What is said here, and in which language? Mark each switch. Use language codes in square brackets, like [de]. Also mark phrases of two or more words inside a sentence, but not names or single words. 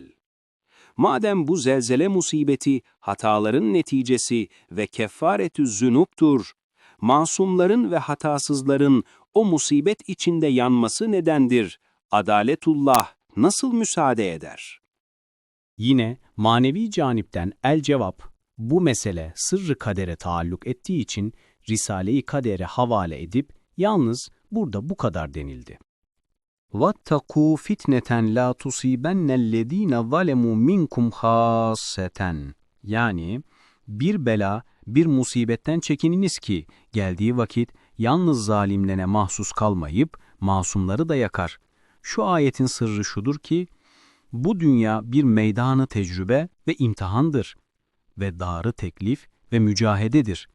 [tr] Madem bu zelzele musibeti hataların neticesi ve keffaretü zünuptur, masumların ve hatasızların o musibet içinde yanması nedendir? Adaletullah nasıl müsaade eder? Yine manevi canipten el-cevap, bu mesele sırrı kadere taalluk ettiği için Risale-i Kader'e havale edip yalnız burada bu kadar denildi. [ar] وَاتَّقُوا فِتْنَةً لَا تُصِيبَنَّ الَّذ۪ينَ ظَلَمُوا مِنْكُمْ خَاصَّةً. [tr] Yani bir bela, bir musibetten çekininiz ki geldiği vakit yalnız zalimlere mahsus kalmayıp masumları da yakar. Şu ayetin sırrı şudur ki, bu dünya bir meydanı tecrübe ve imtihandır ve darı teklif ve mücahededir.